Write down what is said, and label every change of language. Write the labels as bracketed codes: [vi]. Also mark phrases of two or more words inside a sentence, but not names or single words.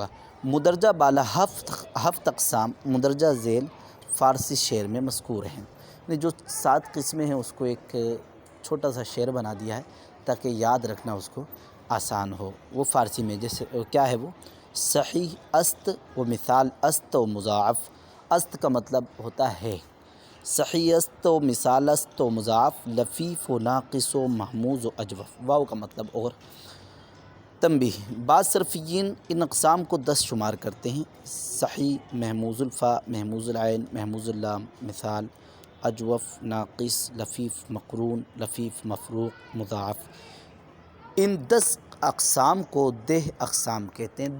[ur] مدرجہ بالا ہفت اقسام مدرجہ ذیل فارسی شعر میں مذکور ہیں۔ جو 7 قسمیں ہیں اس کو ایک چھوٹا سا شعر بنا دیا ہے تاکہ یاد رکھنا اس کو آسان ہو۔ وہ فارسی میں جیسے کیا ہے وہ [fa] صحیح است و مثال است و مضاعف۔ [ur] است کا مطلب ہوتا ہے، [fa] صحیح است و مثال است و مضاعف، لفیف و ناقص و محموز و اجوف۔ [ur] واو کا مطلب اور۔ تنبیہ بعض صرفیین ان اقسام کو 10 شمار کرتے ہیں: صحیح، محموز الفا، محموز العین، محموز اللام، مثال، اجوف، ناقص، لفیف مقرون، لفیف مفروق، مضاعف۔ ان 10 اقسام کو دہ اقسام کہتے ہیں۔